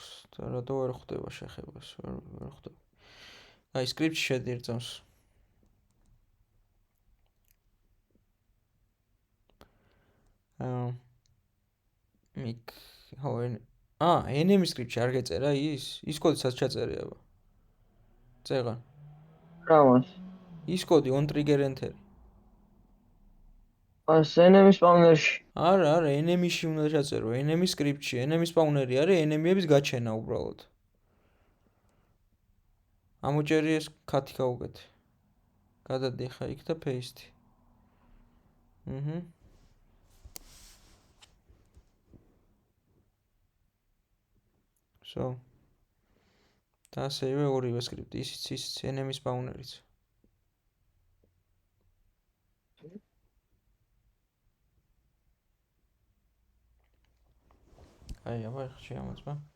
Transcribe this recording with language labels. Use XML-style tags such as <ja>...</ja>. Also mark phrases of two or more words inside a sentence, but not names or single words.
<ka>და რატო ვერ ხვდება შეხებას? ვერ ხვდება. აი script-ში შედი ერთს.</ka> <en>enemy script-</en> <ka>ში არ გეწერა ის კოდი საც ჩაწერე აბა. წეღან. რა მას? ის კოდი</ka> <en>on trigger enter. enemy spawner-ში.</en> <ka>არა, enemy-ში უნდა ჩაწერო,</ka> <en>enemy script-</en> <ka>ში,</ka> <en>enemy spawner-</en> <ka>ი არის enemy-ების გაჩენა უბრალოდ. ამოჭერი ეს cut-ი გავუკეთე. გადადი ხა იქ და paste. So. და ასევე ორივე script-ი, ის</ka> <en>enemy spawner-</en> <ka>იც. აი, აბა შეამოწმა.</ka>